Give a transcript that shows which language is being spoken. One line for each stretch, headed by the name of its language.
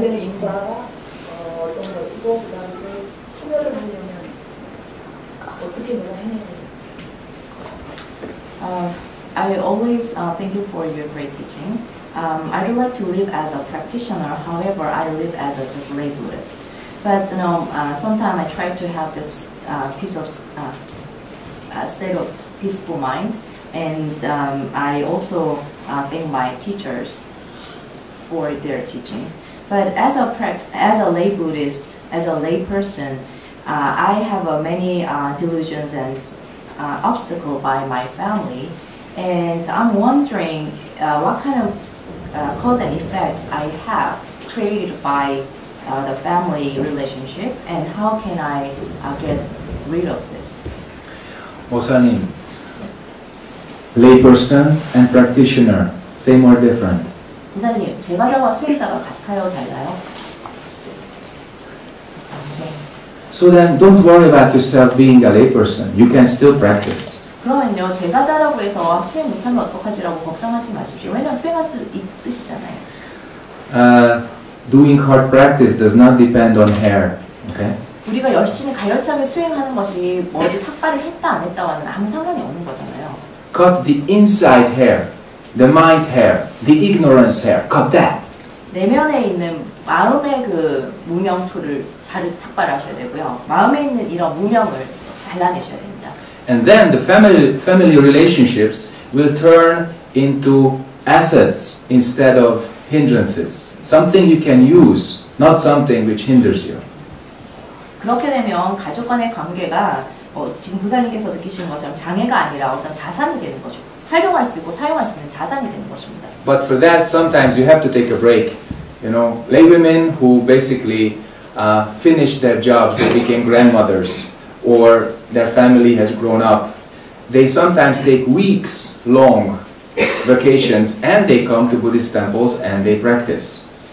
Korean: 형성된 인과가 어떤 것이고 그 다음에 소멸을 하려면 어떻게 내가 해내야 돼요?
English: I always thank you for your great teaching. I don't like to live as a practitioner. However, I live as a just lay Buddhist. But sometimes I try to have this piece of state of peaceful mind. And I also thank my teachers for their teachings. But as a lay Buddhist, as a lay person, I have many delusions and obstacles by my family, and I'm wondering what kind of cause and effect I have created by the family relationship, and how can I get rid of this? 모사님, layperson and practitioner, same or different?
Korean: 부사님, 제과자와 수행자가 같아요, 달라요?
English: So then don't worry about yourself being a layperson. You can still practice.
Korean: 그러면요, 제과자라고 해서 수행 못하면 어떡하지라고 걱정하지 마십시오. 왜냐면 수행할 수 있으시잖아요.
English: Doing hard practice does not depend on hair. Okay?
Korean: 우리가 열심히 가열차게 수행하는 것이 머리 삭발을 했다 안 했다와는 아무 상관이 없는 거잖아요.
English: Cut the inside hair, the mind hair, the ignorance hair. Cut that.
Korean: 내면에 있는 마음의 그 무명초를 잘 삭발하셔야 되고요. 마음에 있는 이런 무명을 잘라내셔야 됩니다.
English: And then the family relationships will turn into assets instead of hindrances. Something you can use, not something which hinders you.
Korean: 그렇게 되면 가족 간의 관계가 지금 부사님께서 느끼시는 것처럼 장애가 아니라 어떤 자산이 되는 거죠. 활용할 수 있고 사용할 수 있는 자산이 되는 것입니다.
English: But for that, sometimes you have to take a break. You know, lay women who basically finished their jobs, they became grandmothers, or their family has grown up. They sometimes take weeks-long vacations, and they come to Buddhist temples and they practice.